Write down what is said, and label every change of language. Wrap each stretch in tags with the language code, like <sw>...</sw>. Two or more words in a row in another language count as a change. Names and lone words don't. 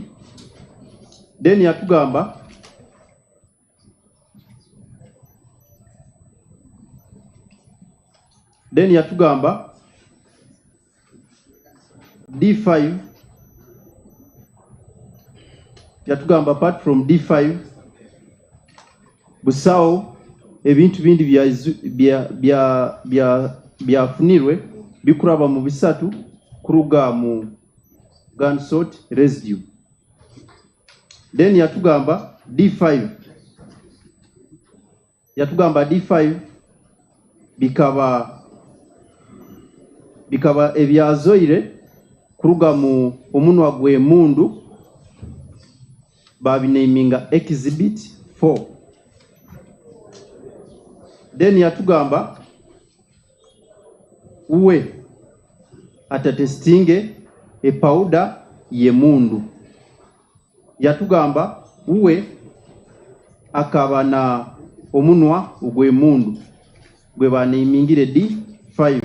<nyn>Then yatugamba D5 yatugamba</nyn> <en>apart from</en> <nyn>D5 busawo ebintu bindi byafunirwe bikuraba mu bisatu kuruga mu</nyn> <en>gunshot residue.</en> <nyn>Then yatugamba D5 bikaba ebyazoire kuruga mu omunwa gw'emundu babinaminga exhibit 4. Then yatugamba uwe atatestinge e powder y'emundu. Yatugamba uwe akaba na omunwa ogw'emundu gwe banamingire D5.</nyn>